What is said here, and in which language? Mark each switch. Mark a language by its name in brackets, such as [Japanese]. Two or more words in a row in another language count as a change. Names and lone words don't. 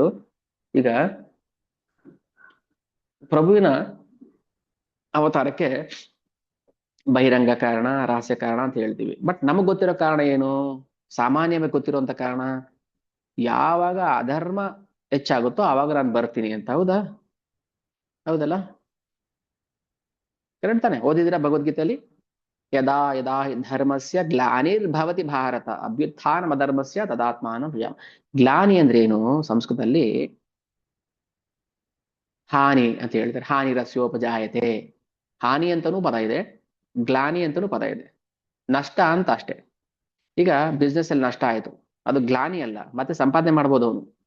[Kannada] ಈಗ ಪ್ರಭುವಿನ ಅವತಾರಕ್ಕೆ ಬಹಿರಂಗ ಕಾರಣ, ರಹಸ್ಯ ಕಾರಣ ಅಂತ ಹೇಳ್ತೀವಿ. ಬಟ್ ನಮಗ್ ಗೊತ್ತಿರೋ ಕಾರಣ ಏನು? ಸಾಮಾನ್ಯವಾಗಿ ಗೊತ್ತಿರುವಂತ ಕಾರಣ, ಯಾವಾಗ ಅಧರ್ಮ ಹೆಚ್ಚಾಗುತ್ತೋ ಆವಾಗ ನಾನು ಬರ್ತೀನಿ ಅಂತ. ಹೌದಾ? ಹೌದಲ್ಲ? ಕರೆಕ್ಟ್ ತಾನೆ? ಓದಿದಿರಾ ಭಗವದ್ಗೀತೆಯಲ್ಲಿ? [Sanskrit] ಯದಾ ಯದಾ ಹಿ ಧರ್ಮಸ್ಯ ಗ್ಲಾನಿರ್ಭವತಿ ಭಾರತ ಅಭ್ಯುತ್ಥಾನಮ ಧರ್ಮಸ್ಯ ತದಾತ್ಮಾನಂ ಭೃಯಾಮ್. [Kannada] ಗ್ಲಾನಿ ಅಂದ್ರೆ ಏನು? ಸಂಸ್ಕೃತದಲ್ಲಿ ಹಾನಿ ಅಂತ ಹೇಳ್ತಾರೆ. [Sanskrit] ಹಾನಿ ರಸ್ಯೋಪಜಾಯತೆ, [Kannada] ಹಾನಿ ಅಂತನೂ ಪದ ಇದೆ, ಗ್ಲಾನಿ ಅಂತನೂ ಪದ ಇದೆ. ನಷ್ಟ ಅಂತ ಅಷ್ಟೇ. ಈಗ ಬಿಸ್ನೆಸ್ ಅಲ್ಲಿ ನಷ್ಟ ಆಯ್ತು, ಅದು ಗ್ಲಾನಿ ಅಲ್ಲ, ಮತ್ತೆ ಸಂಪಾದನೆ ಮಾಡ್ಬೋದು ಅವನು.